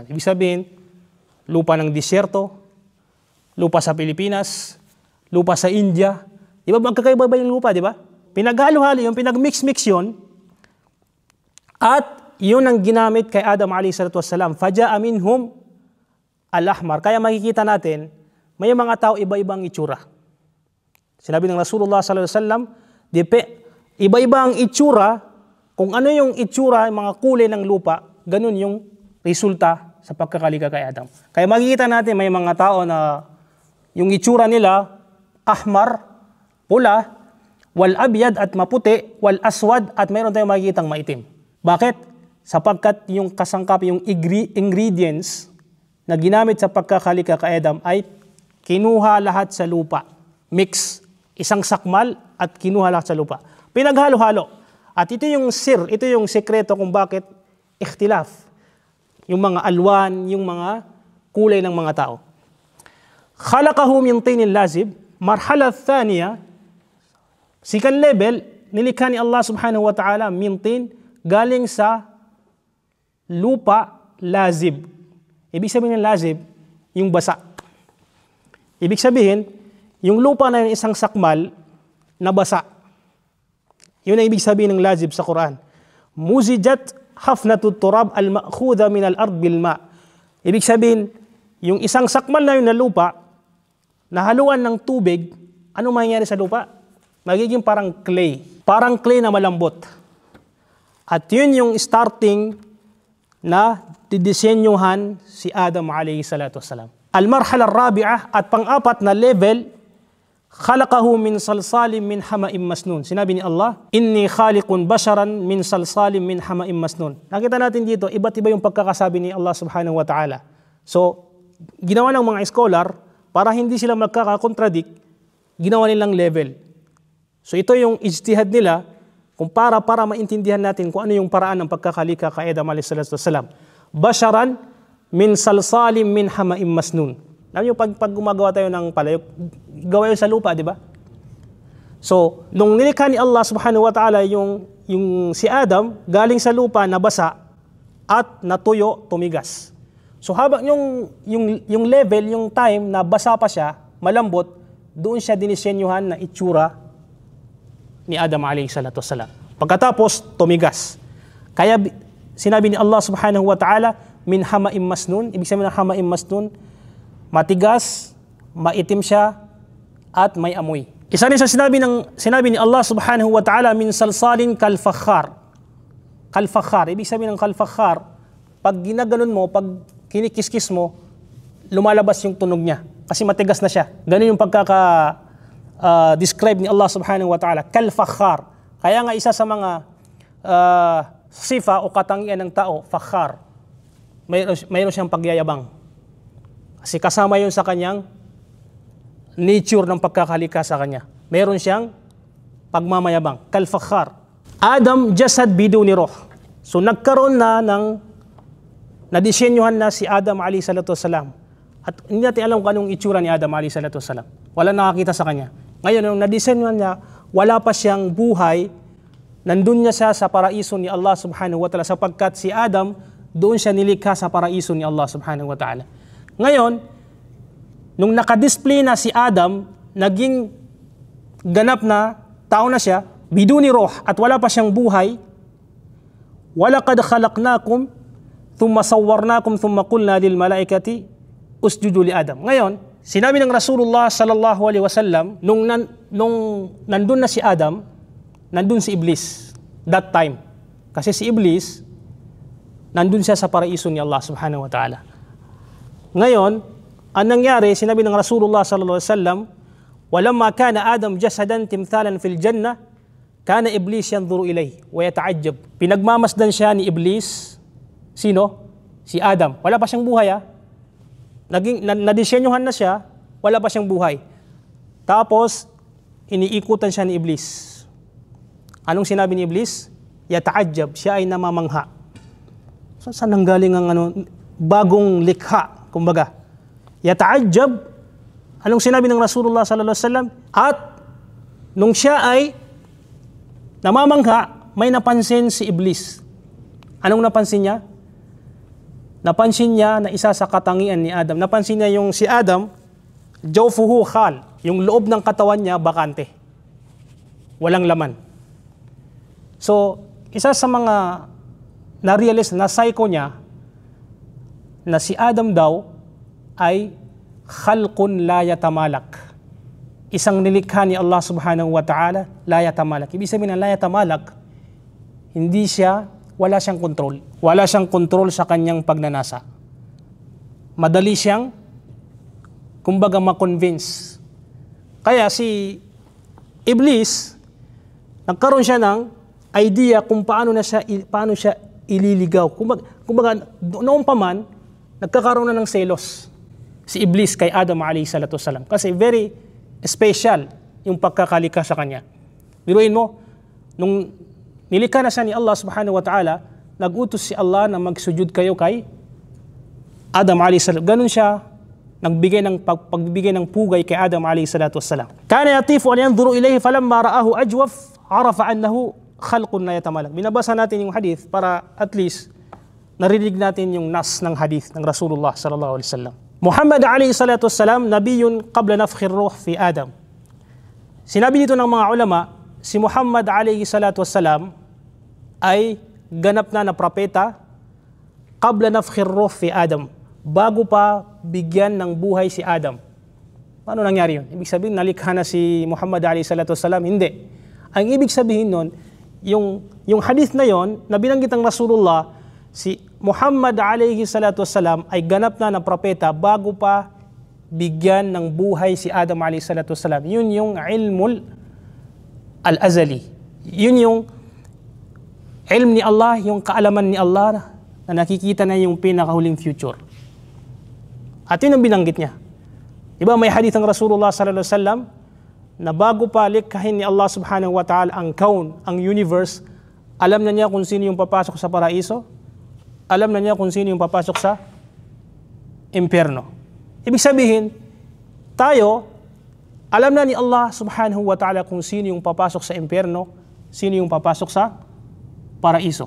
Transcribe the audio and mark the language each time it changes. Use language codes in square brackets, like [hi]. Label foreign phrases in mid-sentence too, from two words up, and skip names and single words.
[tl] Ibig sabihin, lupa ng disyerto, lupa sa Pilipinas, lupa sa India. Di ba magkakaiba ba yung lupa, di ba? Pinaghalo-halo yun, pinagmix-mix yun, at yun ang ginamit kay Adam [ar] عليه الصلاة والسلام. فجاء منهم الأحمر. [tl] Kaya makikita natin, may mga tao iba-ibang itsura. Sinabi ng Rasulullah [ar] صلى الله عليه وسلم, [tl] iba-iba ang itsura. Kung ano yung itsura, yung mga kulay ng lupa, ganun yung resulta sa pagkakalikha kay Adam. Kaya makikita natin may mga tao na yung itsura nila, ahmar, pula, [ar] والأبيض [tl] at maputi, [ar] والأسود [tl] at mayroon tayong makikitang maitim. Bakit? Sapagkat yung kasangkap, yung ingredients na ginamit sa pagkakalikha kay Adam ay kinuha lahat sa lupa. Mix, isang sakmal at kinuha lahat sa lupa. Pinaghalo-halo. At ito yung sekreto kung bakit ikhtilaf. Yung mga alwan, yung mga kulay ng mga tao. [ar] خلقه من طين لازب، مرحلة ثانية, [en] second level, [tl] nilikha ni Allah [ar] سبحانه وتعالى من طين, [tl] galing sa lupa lazib. Ibig sabihin ng lazib, yung basa. Ibig sabihin, yung lupa na yun isang sakmal na basa. Yun ang ibig sabihin ng lazib sa Quran. [ar] مزجت حفنة التراب المأخوذة من الأرض بالماء'. [tl] Ibig sabihin, yung isang sakmal na yun na lupa, nahaluan ng tubig, ano mangyayari sa lupa? Magiging parang clay. Parang clay na malambot. At yun yung starting na didisenyuhan si Adam [ar] عليه الصلاة والسلام. المرحلة الرابعة, [tl] at pang-apat na level, [ar] خلقه من صلصال من حمإ مسنون. [tl] Sinabi ni [ar] Allah, إني خالق بشرا من صلصال من حمإ مسنون. [tl] Nakita natin dito, iba't iba yung pagkakasabi ni Allah [ar] سبحانه وتعالى. [tl] So, ginawa ng mga scholar, para hindi sila magkakakontradict, ginawa nilang level. So ito yung ijtihad nila kung para maintindihan natin kung ano yung paraan ng pagkakalika kay Adam [ar] عليه الصلاة والسلام. بشرا من صلصال من حمإ مسنون. [tl] Alam niyo, pag gumagawa tayo ng palayok, gawa yun sa lupa, di ba? So, nung nilikha ni Allah [ar] سبحانه وتعالى [tl] yung si Adam, galing sa lupa, nabasa, at natuyo, tumigas. So, habang yung level, yung time na basa pa siya, malambot, doon siya dinisenyuhan na itsura ni Adam [ar] عليه الصلاة والسلام. [tl] Pagkatapos, tumigas. Kaya sinabi ni Allah [ar] سبحانه وتعالى, من حمإ مسنون, [tl] ibig sabihin ng [ar] حمإ مسنون, [tl] matigas, maitim siya, at may amoy. Isa rin sa sinabi ni Allah [ar] سبحانه وتعالى, من صلصال كالفخار. [tl] Kalfakhar, ibig sabihin ng kalfakhar, pag ginaganon mo, pag kinikiskis mo, lumalabas yung tunog niya. Kasi matigas na siya. Ganun yung describe ni Allah [ar] سبحانه وتعالى, [tl] kalfakhar. Kaya nga isa sa mga sifa o katangian ng tao, fakhar, mayroon siyang pagyayabang. Kasi kasama yun sa kanyang nature ng pagkakalika sa kanya. Meron siyang pagmamayabang. [ar] كالفخار. آدم جسد بدون روح. [tl] So nagkaroon na nadisenyuhan na si Adam [ar] عليه الصلاة والسلام. [tl] At hindi natin alam kung anong itsura ni Adam [ar] عليه الصلاة والسلام. [tl] Wala nakakita sa kanya. Ngayon, nung nadisenyuhan niya, wala pa siyang buhay, nandun niya siya sa paraiso ni Allah [ar] سبحانه وتعالى [tl] sapagkat si Adam, doon siya nilikha sa paraiso ni Allah [ar] سبحانه وتعالى. [tl] Ngayon, nung nakadisplay na si Adam, naging ganap na tao na siya, [ar] بدون روح, [tl] at wala pa siyang buhay, [ar] ولقد خلقناكم ثم صورناكم ثم قلنا للملائكة اسجدوا لآدم. [tl] Ngayon, sinabi ng Rasulullah [ar] صلى الله عليه وسلم, [tl] nung nandun na si Adam, nandun si Iblis, that time. Kasi si Iblis, nandun siya sa paraiso ni Allah [ar] سبحانه وتعالى. [tl] Ngayon, ang nangyari, sinabi ng Rasulullah [ar] صلى الله عليه وسلم، ولما كان آدم جسدا تمثالا في الجنة، كان إبليس ينظر إليه ويتعجب. [tl] Pinagmamasdan siya ni Iblis. Sino? Si Adam. Wala pa siyang buhay, nadisenyuhan na siya, wala pa siyang buhay. Tapos, iniikutan siya ni Iblis. Anong sinabi ni Iblis? Yata'ajjab, siya ay namamangha. So, saan nanggaling ang bagong likha? Kumbaga, yata'ajjab, anong sinabi ng Rasulullah [ar] صلى الله عليه وسلم? [tl] At nung siya ay namamangha, may napansin si Iblis. Anong napansin niya? Napansin niya na isa sa katangian ni Adam. Napansin niya yung si Adam, [ar] جوفه خال, [tl] yung loob ng katawan niya bakante. Walang laman. So, isa sa mga na-realize, na-psycho niya, na si Adam daw ay [ar] خلق لا يتمالك. [tl] Isang nilikha ni Allah [ar] سبحانه وتعالى, لا يتمالك. [tl] Ibig sabihin ng [ar] لا يتمالك, [tl] wala siyang kontrol. Wala siyang kontrol sa kanyang pagnanasa. Madali siyang, kumbaga, ma-convince. Kaya si Iblis, nagkaroon siya ng idea kung paano siya ililigaw. Kumbaga, noong pa man, nagkakaroon na ng selos si Iblis kay Adam [ar] عليه الصلاة والسلام. [tl] Kasi [en] very special [tl] yung pagkakalika sa kanya. Biruin mo, nung nilikha na siya ni Allah [ar] سبحانه وتعالى, [tl] nag-utos si Allah na magsujud kayo kay Adam [ar] عليه الصلاة. [tl] Ganun siya pagbibigay ng pugay kay Adam [ar] عليه الصلاة والسلام. كان يطيف أن ينظر إليه فلما رآه أجوف عرف أنه خلق لا يتمالك. [tl] Binabasa natin yung hadith para [en] at least [tl] narinig natin yung nas ng hadith ng Rasulullah [ar] صلى الله عليه وسلم. محمد عليه الصلاة والسلام، نبي قبل نفخ الروح في آدم. [tl] Sinabi dito ng mga ulama, si Muhammad [ar] عليه الصلاة والسلام [tl] ay ganap na propeta [ar] قبل نفخ الروح في آدم, [tl] bago pa bigyan ng buhay si Adam. Paano nangyari yun? Ibig sabihin, nalikha na si Muhammad [ar] عليه الصلاة والسلام? [tl] Hindi. Ang ibig sabihin nun, yung hadith na yon na binanggit ng Rasulullah, si Muhammad [ar] عليه الصلاة والسلام [tl] ay ganap na propeta bago pa bigyan ng buhay si Adam [ar] عليه الصلاة والسلام. [tl] Yun yung [ar] العلم الأزلي. [tl] Yun yung ilm ni Allah, yung kaalaman ni Allah na nakikita na yung pinakahuling future. At yun ang binanggit niya. Diba may hadith ng Rasulullah [ar] صلى الله عليه وسلم [tl] na bago pa likhain ni Allah [ar] سبحانه وتعالى [tl] ang kaun, ang universe, alam na niya kung sino yung papasok sa paraiso, alam na niya kung sino yung papasok sa impyerno. Ibig sabihin, tayo, alam na ni Allah [ar] سبحانه وتعالى [tl] kung sino yung papasok sa impyerno, sino yung papasok sa paraiso.